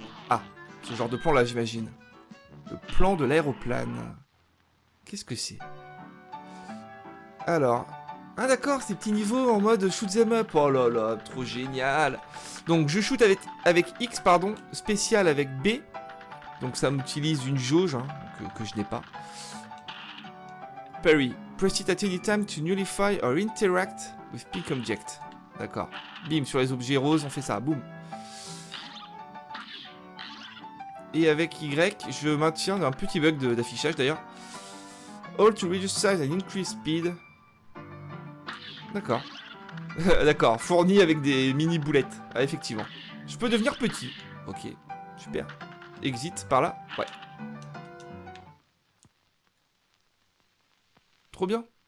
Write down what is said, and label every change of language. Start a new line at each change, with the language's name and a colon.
French: Ah, ce genre de plan là, j'imagine. Le plan de l'aéroplane. Qu'est-ce que c'est? Alors... Ah d'accord, ces petits niveaux en mode shoot them up. Oh là là, trop génial. Donc je shoot avec X, pardon, spécial avec B. Donc ça m'utilise une jauge hein, que je n'ai pas.
English: Parry. Press it at any time to nullify or interact with pink object.
French: D'accord. Bim, sur les objets roses, on fait ça. Boum. Et avec Y, je maintiens un petit bug d'affichage d'ailleurs.
English: All to reduce size and increase speed.
French: D'accord. D'accord. Fourni avec des mini boulettes. Ah, effectivement. Je peux devenir petit. Ok. Super. Exit par là. Ouais. Trop bien.